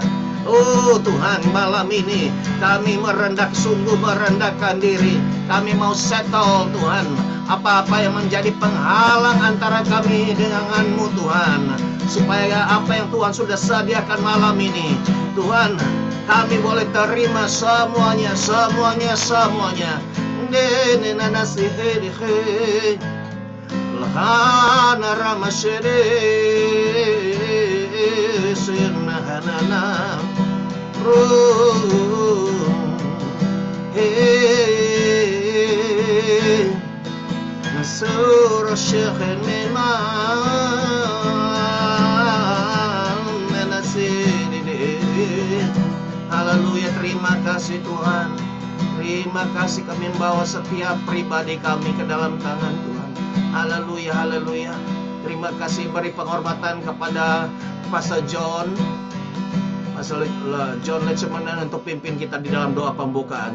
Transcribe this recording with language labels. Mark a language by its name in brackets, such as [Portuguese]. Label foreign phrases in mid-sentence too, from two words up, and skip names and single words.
[Malay] Oh Tuhan, malam ini kami sungguh merendahkan diri. Kami mau settle Tuhan apa-apa yang menjadi penghalang antara kami dengan-Mu Tuhan, supaya apa yang Tuhan sudah sediakan malam ini Tuhan, kami boleh terima semuanya. Lahana ramasere sirnahanana Nasur syekhin Haleluya, terima kasih Tuhan. Terima kasih kami membawa setiap pribadi kami ke dalam tangan Tuhan. Haleluya, haleluya. Terima kasih, beri penghormatan kepada Pastor John Lechemanan untuk pimpin kita di dalam doa pembukaan.